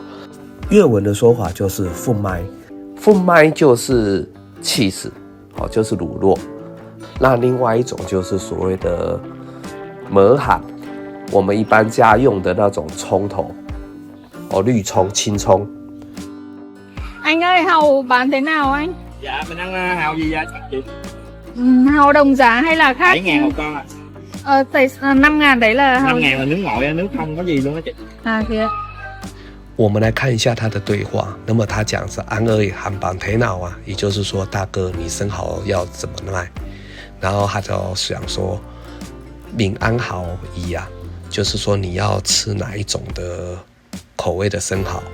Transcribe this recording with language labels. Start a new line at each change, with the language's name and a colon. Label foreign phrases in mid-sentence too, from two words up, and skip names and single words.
Chinese: 越文的说法就是富麦。富麦就是起司，就是乳酪。那另外一种就是所谓的磨罕，我们一般家用的那种葱头，绿葱、青葱。
Vietnamese: Anh ơi, hàu bán thế nào anh? Dạ, mình ăn hàu gì vậy chị? Hàu đồng giá hay là khác? 7.000 một con ạ. 5.000 đấy là hàu... 5.000 là nước ngội, nước không có gì luôn đó chị. Kìa.
Chinese: 我们来看一下他的对话。那么他讲是安二韩邦提脑啊，也就是说大哥你生蚝要怎么卖？然后他就想说闽安蚝一啊，就是说你要吃哪一种的口味的生蚝？